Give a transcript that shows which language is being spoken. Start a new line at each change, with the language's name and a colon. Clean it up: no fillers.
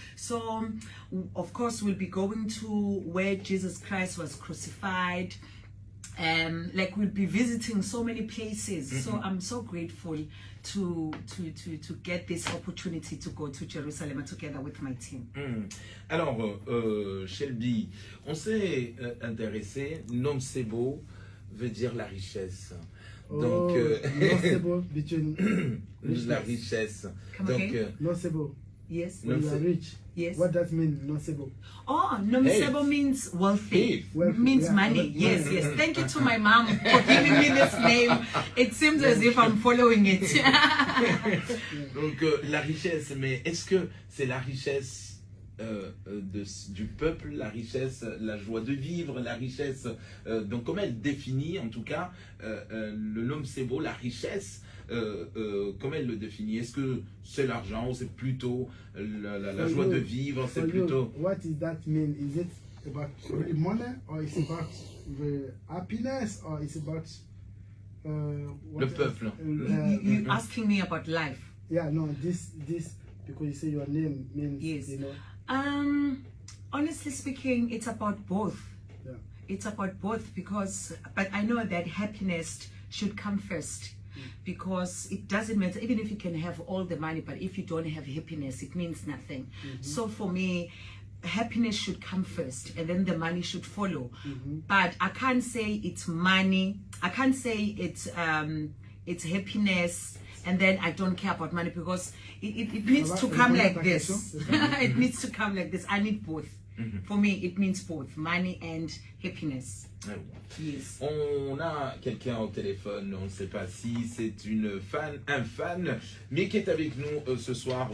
English: So, of course, we'll be going to where Jesus Christ was crucified. Like we'll be visiting so many places. So I'm so grateful to get this opportunity to go to Jerusalem together with my team.
French: Alors, Shelby, on s'est intéressé, Nom Sebo veut dire la richesse. Donc,
English: Nocebo between
French: la richesse.
English: Come
French: Donc,
English: again? Nocebo. Yes. When you are rich. Yes. What does mean, nocebo? Oh, Nomsebo means wealthy. Wealthy, Means yeah. money. Yes, yes. Thank you to my mom for giving me this name. It seems as if I'm following it.
French: donc la richesse, mais est-ce que c'est la richesse du peuple, la richesse, la joie de vivre, la richesse, donc comment elle définit en tout cas le Nom Sebo, la richesse, comment elle le définit? Est-ce que c'est l'argent ou c'est plutôt la joie de vivre? C'est plutôt...
English: What does that mean? Is it about the money, or is it about the happiness, or is it about
French: le peuple?
English: You're asking me about life. Yeah, no, this because you say your name means, Yes. you know. Honestly speaking, it's about both. Yeah. It's about both because, but I know that happiness should come first. Because it doesn't matter, even if you can have all the money, but if you don't have happiness, it means nothing. So for me, happiness should come first and then the money should follow. But I can't say it's money. I can't say it's happiness and then I don't care about money, because it needs to come like this. It needs to come like this. I need both. For me, it means both money and happiness. Yes.
French: On a quelqu'un au téléphone, on ne sait pas si c'est un fan, mais qui est avec nous ce soir.